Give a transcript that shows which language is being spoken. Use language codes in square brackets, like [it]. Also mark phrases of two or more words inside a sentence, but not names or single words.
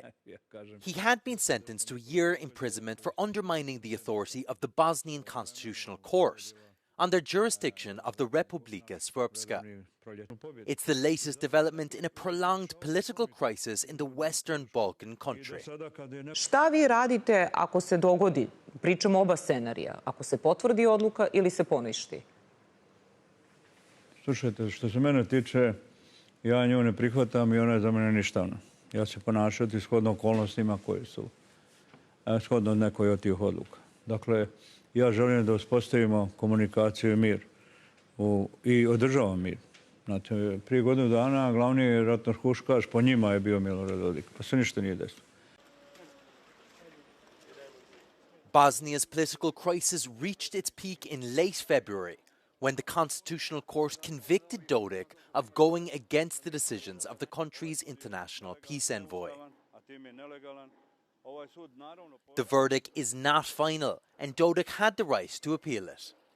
[en] He had been sentenced to a year imprisonment for undermining the authority of the Bosnian Constitutional Court on their jurisdiction of the Republika Srpska. It's the latest development in a prolonged political crisis in the Western Balkan country. [sr] Šta vi radite ako se dogodi, pričamo oba scenarija, ako se potvrdi odluka ili se poništi? Slušajte, što se mene tiče, ja nju ne prihvatam i ona je za mene ništavna. Ja ću se ponašati shodno okolnostima koje su, shodno nekoj od tih odluka. Dakle, ja želim da uspostavimo komunikaciju i mir i održavam mir. Znate, prije godinu dana glavni ratnohuškaš po njima je bio Milorad Dodik, pa se ništa nije desilo. [en] Bosnia's political crisis reached its peak in late February when the Constitutional Court convicted Dodik of going against the decisions of the country's international peace envoy. The verdict is not final, and Dodik had the right to appeal it.